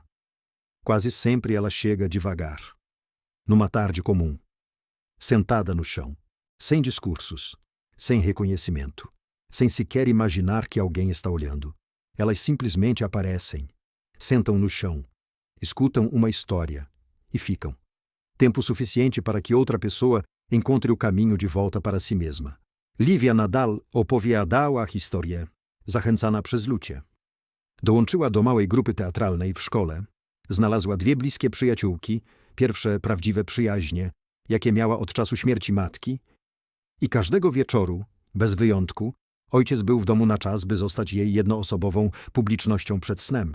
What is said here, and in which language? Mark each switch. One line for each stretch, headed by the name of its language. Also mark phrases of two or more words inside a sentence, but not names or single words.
Portuguese: Quase sempre ela chega devagar, numa tarde comum, sentada no chão, sem discursos, sem reconhecimento, sem sequer imaginar que alguém está olhando. Elas simplesmente aparecem, sentam no chão, escutam uma história e ficam. Tempo suficiente para que outra pessoa encontre o caminho de volta para si mesma.
Polish: Lívia nadal opowiadała historię, zachęcana przez Lucię. Dołączyła do małej grupy teatralnej w szkole, znalazła dwie bliskie przyjaciółki, pierwsze prawdziwe przyjaźnie, jakie miała od czasu śmierci matki, i każdego wieczoru, bez wyjątku, ojciec był w domu na czas, by zostać jej jednoosobową publicznością przed snem.